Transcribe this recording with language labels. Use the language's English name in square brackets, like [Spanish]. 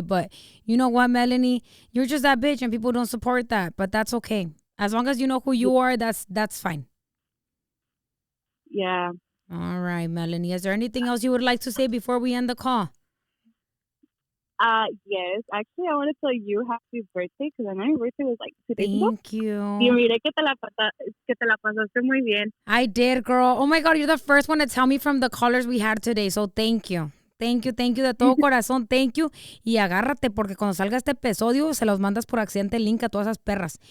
[English] But you know what, Melanie? You're just that bitch, and people don't support that. But that's okay. As long as you know who you are, that's fine. Yeah. All right, Melanie. Is there anything else you would like to say before we end the call? Yes. Actually, I want to tell you happy birthday because I know your birthday was like 2 days ago. Thank you. [Spanish] Y miré que te la pasaste muy bien. [English] I did, girl. Oh my God, you're the first one to tell me from the callers we had today. So thank you. Thank you [Spanish] de todo corazón. Thank you. Y agárrate porque cuando salga este episodio se los mandas por accidente el link a todas esas perras.